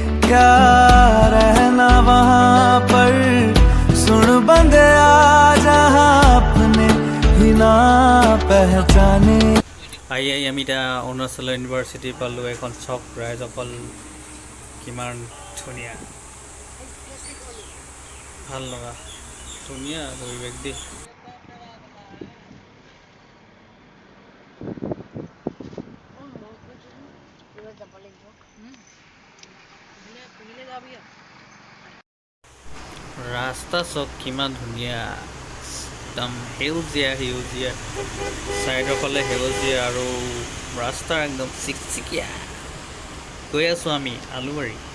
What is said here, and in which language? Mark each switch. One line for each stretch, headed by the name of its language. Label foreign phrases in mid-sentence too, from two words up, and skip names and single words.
Hindi: क्या रहना वहाँ पर सुन बंदे जहाँ अपने ही ना पहचाने
Assamese: আমি এতিয়া অৰুণাচল ইউনিভাৰ্চিটি পালোঁ এখন চক ৰাইজসকল কিমান ধুনীয়া ভাল লগা ধুনীয়া পৰিৱেশ দেই ৰাস্তা চক কিমান ধুনীয়া একদম সেউজীয়া সেউজীয়া চাইডৰ ফালে সেউজীয়া আৰু ৰাস্তা একদম চিকচিকীয়া গৈ আছোঁ আমি আলুবাৰী